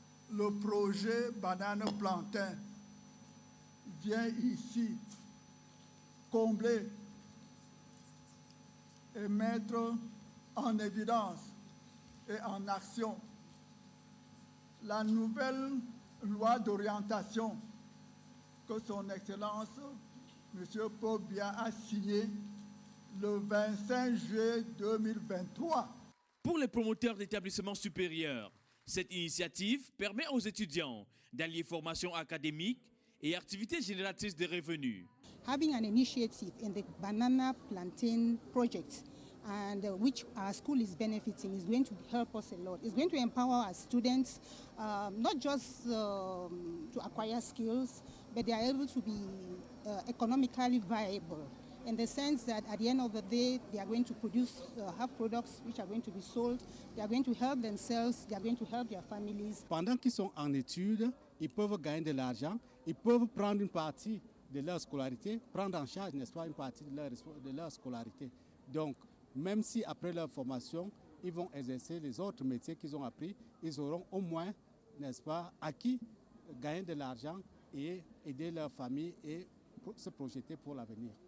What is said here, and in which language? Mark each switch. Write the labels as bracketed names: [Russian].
[French] Le projet Banane Plantain vient ici combler et mettre en évidence et en action la nouvelle loi d'orientation que son Excellence M. Paul Biya a signée le 25 juillet 2023. Pour les promoteurs d'établissements supérieurs, cette initiative permet aux étudiants d'allier formation académique et activités génératrices de revenus. [English] Having an initiative in the banana plantain project and which our school is benefiting is going to help us a lot. It's going to empower our students not just to acquire skills, but they are able to be economically viable. In the sense that at the end of the day, they are going to produce, have products which are going to be sold, they are going to help themselves, they are going to help their families. [French] Pendant qu'ils sont en études, ils peuvent gagner de l'argent, ils peuvent prendre une partie de leur scolarité, prendre en charge, n'est-ce pas, une partie de leur scolarité. Donc, même si après leur formation, ils vont exercer les autres métiers qu'ils ont appris, ils auront au moins, n'est-ce pas, acquis, gagné de l'argent et aider leur famille et se projeter pour l'avenir.